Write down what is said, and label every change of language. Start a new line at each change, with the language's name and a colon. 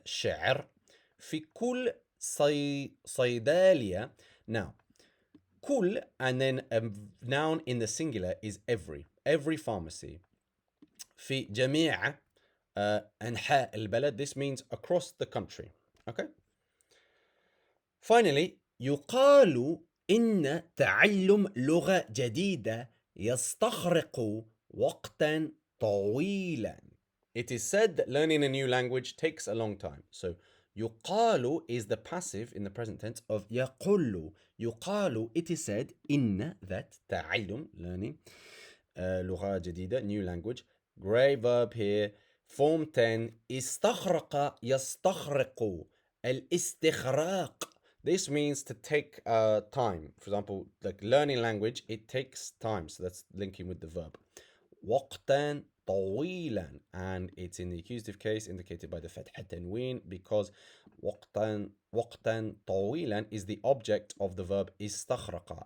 Arabic: شعر في كل صيدلية.
English: Now, كل and then a noun in the singular is every pharmacy.
Arabic: في جميع أنحاء البلد,
English: this means across the country. Okay. Finally,
Arabic: يقال إن تعلم لغة جديدة يستغرق وقتا طويلا.
English: It is said that learning a new language takes a long time. So, يقال is the passive in the present tense of يقول. يقال, it is said, إن, that, تعلم, learning,
Arabic: لغة جديدة,
English: new language. Great verb here. Form 10, استغرق يستغرق.
Arabic: الاستغراق. This means to take time.
English: For example, like learning language, it takes time. So that's linking with the verb.
Arabic: وقتا طويلا.
English: And it's in the accusative case indicated by the فتحة تنوين, because
Arabic: وقتا طويلا
English: is the object of the verb استغرق.